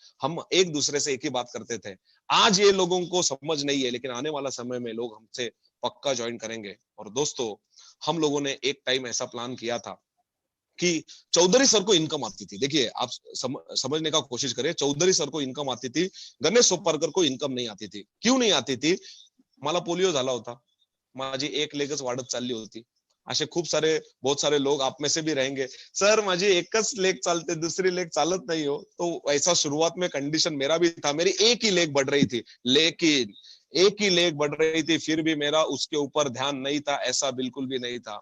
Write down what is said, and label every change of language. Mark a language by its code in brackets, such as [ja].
[hi] हम एक दूसरे से एक ही बात करते थे, आज ये लोगों को समझ नहीं है, लेकिन आने वाला समय में लोग हमसे पक्का ज्वाइन करेंगे। और दोस्तों हम लोगों ने एक टाइम ऐसा प्लान किया था कि चौधरी सर को इनकम आती थी। देखिए आप समझने का कोशिश करें, चौधरी सर को इनकम आती थी, गणेश सोपारकर को इनकम नहीं आती थी। क्यों नहीं आती थी? [mr] मला पोलिओ झाला होता, माझी एक लेगच वाढत चालली होती। [hi] असे खूप सारे बहुत सारे लोग आप में से भी रहेंगे, [mr] सर माझी एकच लेग चालते, [hi] दूसरी लेग चालत नहीं हो। तो ऐसा शुरुआत में कंडीशन मेरा भी था, मेरी एक ही लेग बढ़ रही थी, लेकिन एक ही लेग बढ़ रही थी, फिर भी मेरा उसके ऊपर ध्यान नहीं था, ऐसा बिल्कुल भी नहीं था।